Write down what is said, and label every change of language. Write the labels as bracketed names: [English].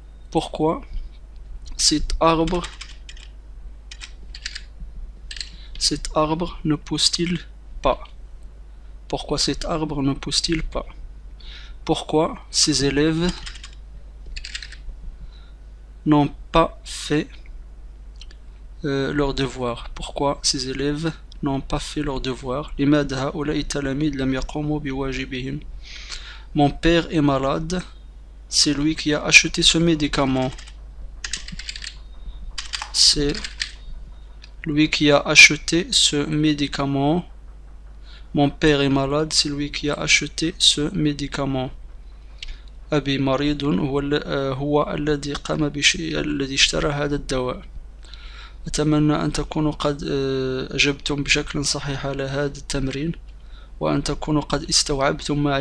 [French] Pourquoi cet arbre ne pousse-t-il pas? Pourquoi cet arbre ne pousse-t-il pas? Pourquoi ces élèves n'ont pas fait leurs devoirs? Pourquoi ces élèves n'ont pas fait leurs devoirs? [Arabic] لماذا هؤلاء التلاميذ لم يقوموا بواجبهم? [French] Mon père est malade. C'est lui qui a acheté ce médicament. C'est lui qui a acheté ce médicament. Mon père est malade. C'est lui qui a acheté ce médicament. [Arabic] أبي مريض. هو الذي قام بشيء الذي اشترى هذا الدواء. أتمنى أن تكونوا قد أجبتم بشكل صحيح على هذا التمرين، وأن تكونوا قد استوعبتم معي